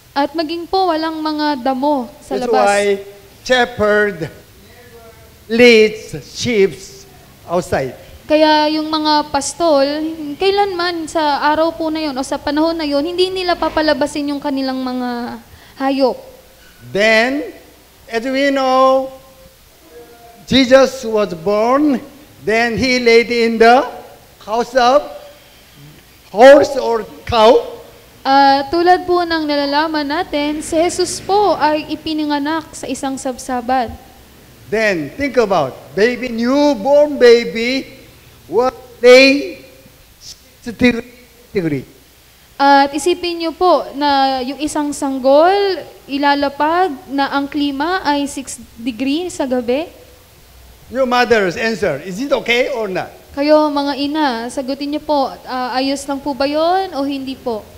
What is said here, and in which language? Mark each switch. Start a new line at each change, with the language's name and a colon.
Filipino: At maging po walang mga damo sa
English: That's
Filipino: labas.
English: why shepherd leads sheep outside.
Filipino: Kaya yung mga pastol, kailanman sa araw po na yon o sa panahon na yon, hindi nila papalabasin yung kanilang mga hayop.
English: Then, as we know, Jesus was born, then he laid in the house of horse or cow.
Filipino: Tulad po ng nalalaman natin, si Jesus po ay ipinanganak sa isang sabsaban.
English: Then, think about, newborn baby, was lay 60 degree.
Filipino: At isipin niyo po na yung isang sanggol, ilalapag na ang klima ay 6 degrees sa gabi.
English: Your mother's answer, is it okay or not?
Filipino: Kayo mga ina, sagutin niyo po, ayos lang po ba yon o hindi po?